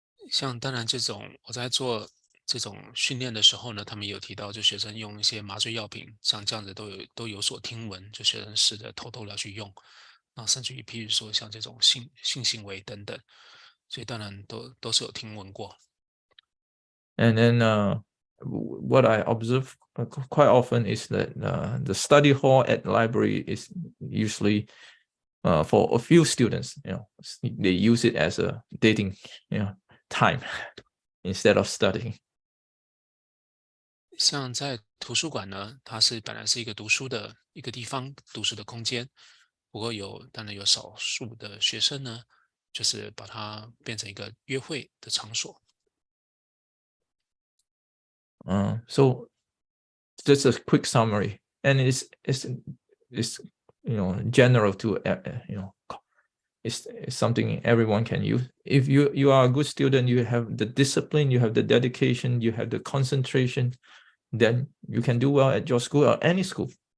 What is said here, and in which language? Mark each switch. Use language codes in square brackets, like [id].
[zh] 像当然我在做这种训练的时候呢，他们有提到就学生用一些麻醉药品，像这样子都有所听闻，就学生试着偷偷的去用，那甚至于譬如说像这种性行为等等，所以当然都是有听闻过。 [en] And then what I observe quite often is that the study hall at the library is usually for a few students, they use it as a dating, time instead of studying. [zh] 像在图书馆呢，它本来是一个读书的一个地方，读书的空间。不过当然有少数的学生呢，就是把它变成一个约会的场所。 [en] So just a quick summary, and it's general to it's something everyone can use. If you are a good student, you have the discipline, you have the dedication, you have the concentration, then you can do well at your school or any school.